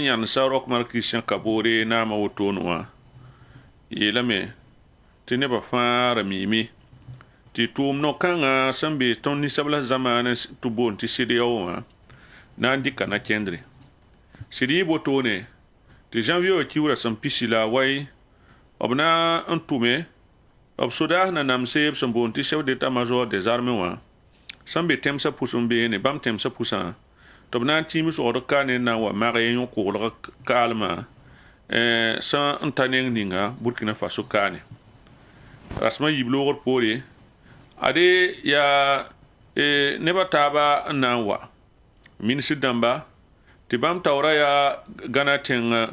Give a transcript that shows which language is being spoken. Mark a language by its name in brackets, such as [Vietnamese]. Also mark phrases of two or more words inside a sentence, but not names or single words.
[Mossi] yãnsa Rockmar Christian Kaboore naamã wotone wã yeelame tɩ nebã fãa ra miime tɩ tʋʋm no-kãngã sẽn be tõnd ninsabla zamaanã tɩ boond tɩ CEDEAO wã na n dɩka nakẽndre sɩd yɩ wotone tɩ janvier wã kiugrã sẽn pisi la way b na n tʋme b sodaas na namse b sẽn boond tɩ [French] chef d'état major des armées [Mossi] wã sẽn be tẽmsã pʋs n beene bãmb tẽmsã pʋsã tɩ b na n tĩim sogd kaane n na n wa mage yõ-koglg kaalmã sẽn n ta neng ninga burkina faso kaane rasmã yib loogr poore ade yaa nebã taaba n na n wa minisd dãmba tɩ bãmb taoorã yaa gãna tẽng